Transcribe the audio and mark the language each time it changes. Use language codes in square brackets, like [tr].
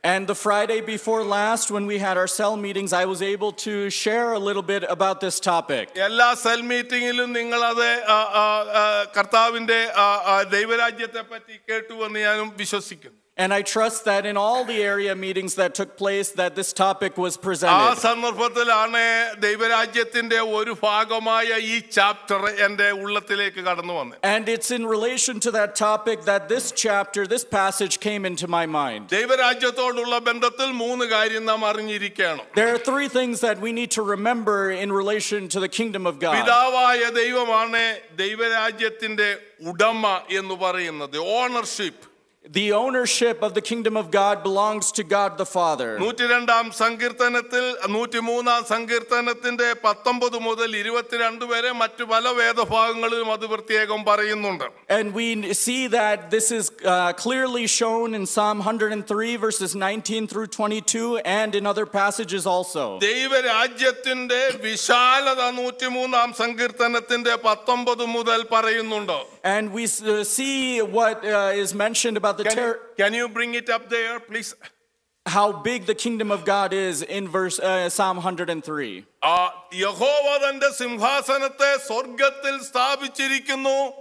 [en] And the Friday before last, when we had our cell meetings, I was able to share a little bit about this topic. [ml] എല്ലാ cell മീറ്റിംഗിലും നിങ്ങളത് കർത്താവിന്റെ ദൈവരാജ്യത്തെ പറ്റി കേട്ടുവെന്ന് ഞാനും വിശ്വസിക്കുന്നു. [en] And I trust that in all the area meetings that took place, that this topic was [ml] ആ [en] presented. [ml] സന്ദർഭത്തിലാണ് ദൈവരാജ്യത്തിന്റെ ഒരു ഭാഗമായ ഈ ചാപ്റ്റർ എൻ്റെ ഉള്ളത്തിലേക്ക് കടന്നു വന്നത്. [en] And it's in relation to that topic that this chapter, this passage came into my mind. [ml] ദൈവരാജ്യത്തോടുള്ള ബന്ധത്തിൽ 3 കാര്യം നാം അറിഞ്ഞിരിക്കണം. [en] There are 3 things that we need to remember in relation to the kingdom of God. [ml] പിതാവായ ദൈവമാണ് ദൈവരാജ്യത്തിന്റെ ഉടമ എന്ന് പറയുന്നത്. [en] Ownership. The ownership of the kingdom of God belongs to God the Father. [ml] 102 സങ്കീർത്തനത്തിൽ 103 സങ്കീർത്തനത്തിന്റെ 19 മുതൽ 22 വരെ മറ്റു പല വേദഭാഗങ്ങളിലും അത് പ്രത്യേകം പറയുന്നുണ്ട്. [en] And we see that this is clearly shown in Psalm 103 verses 19 through 22 and in other passages also. [ml] ദൈവരാജ്യത്തിന്റെ വിശാലത 103 സങ്കീർത്തനത്തിന്റെ 19 മുതൽ പറയുന്നുണ്ട്. [en] And we see what is mentioned about Can you bring it up there, please? how big the kingdom of God is in verse Psalm 103. [ml] യഹോവ തന്റെ സിംഹാസനത്തെ സ്വർഗത്തിൽ സ്ഥാപിച്ചിരിക്കുന്നു.